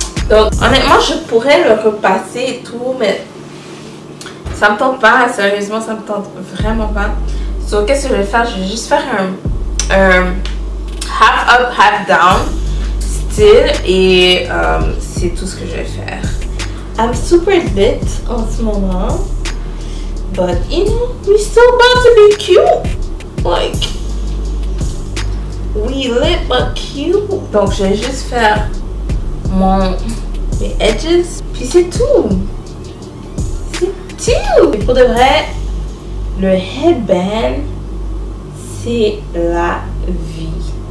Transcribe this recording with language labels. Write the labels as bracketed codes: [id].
[fr] Donc, honnêtement, je pourrais le repasser et tout, mais ça me tente pas. Sérieusement, ça me tente vraiment pas. Donc, qu'est-ce que je vais faire? Je vais juste faire un [en] half up, half down style [fr] et c'est tout ce que je vais faire. [en] I'm super lit [fr] en ce moment, [en] but you know, we still about to be cute. Like, we lit but cute. [fr] Donc, je vais juste faire mes edges, puis c'est tout. C'est tout. Et pour de vrai, le headband, c'est la vie.